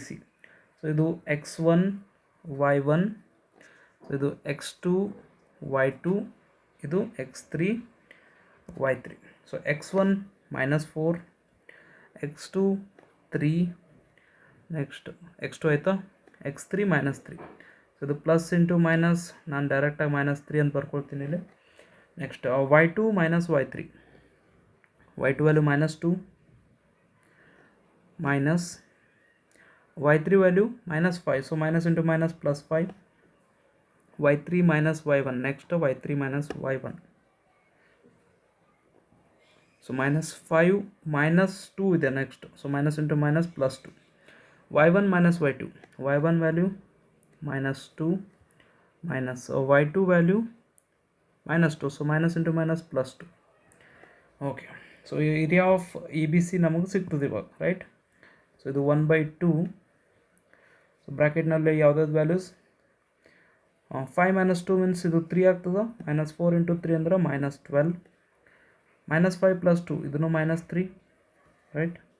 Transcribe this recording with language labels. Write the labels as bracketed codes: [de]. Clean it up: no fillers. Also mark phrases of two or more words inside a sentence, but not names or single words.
[kn] ಸೊ ಇದು x1 y1, ಸೊ ಇದು x2 y2, ಇದು x3 y3. ಸೊ x1 -4, x2 3, ನೆಕ್ಸ್ಟ್ x2 ಆಯಿತಾ, x3 -3. ಸೊ ಇದು [en] plus into minus, [kn] ನಾನು ಡೈರೆಕ್ಟಾಗಿ -3 ಅಂತ ಬರ್ಕೊಳ್ತೀನಿ ಇಲ್ಲಿ. [en] ನೆಕ್ಸ್ಟ್ y2 - y3, y2 ವ್ಯಾಲ್ಯೂ -2, minus y3 value minus 5, so minus into minus plus 5, y3 minus y1, next y3 minus y1, so minus 5 minus 2 ಇದೆ next, so minus into minus plus 2, y1 minus y2, y1 value minus 2 minus y2 value minus 2, so minus into minus plus 2. Okay, so area of EBC [kn] ನಮಗೆ ಸಿಗ್ತದೆ ಇವಾಗ, [en] ರೈಟ್. ಸೊ ಇದು 1/2, ಸೊ [kn] ಬ್ರ್ಯಾಕೆಟ್ನಲ್ಲಿ ಯಾವುದಾದ್ರು [en] ವ್ಯಾಲ್ಯೂಸ್ 5 minus 2 ಮೀನ್ಸ್ [kn] ಇದು 3 ಆಗ್ತದೆ, [en] minus 4 into 3 ಅಂದ್ರೆ minus 12, minus 5 plus 2 ಇದನ್ನು minus 3, right.